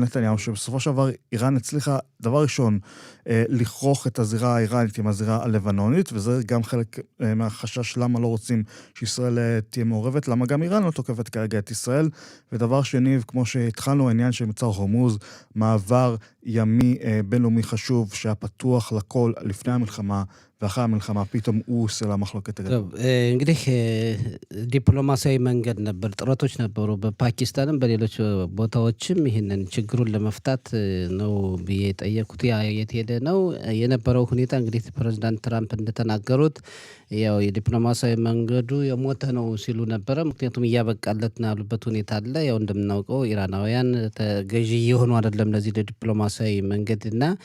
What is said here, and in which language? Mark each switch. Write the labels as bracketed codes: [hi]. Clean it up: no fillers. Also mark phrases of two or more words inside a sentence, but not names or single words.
[he] נתניהו, שבסופו של דבר איראן הצליחה, דבר ראשון, לכרוך את הזירה האיראנית עם הזירה הלבנונית, וזה גם חלק מהחשש למה לא רוצים שישראל תהיה מעורבת, למה גם איראן לא תוקפת כרגע את ישראל, ודבר שני, כמו שהתחלנו, העניין של מצר הורמוז, מעבר ימי בינלאומי חשוב, שהיה פתוח לכל לפני המלחמה, ואחרי המלחמה פתאום הוא עושה למחלוקת הגדול. [am] እንግዲህ ዲፕሎማሲያዊ መንገድ ነበር፣ ጥረቶች ነበሩ በፓኪስታንም በሌሎች ቦታዎችም ይህንን ችግሩን ለመፍታት ነው ብዬ ጠየቁት። ያ የት ሄደ ነው የነበረው ሁኔታ። እንግዲህ ፕሬዝዳንት ትራምፕ እንደተናገሩት ያው የዲፕሎማሲያዊ መንገዱ የሞተ ነው ሲሉ ነበረ። ምክንያቱም እያበቃለት ነው ያሉበት ሁኔታ አለ። ያው እንደምናውቀው ኢራናውያን ተገዢ የሆኑ አይደለም ለዚህ ለዲፕሎማሲያዊ መንገድና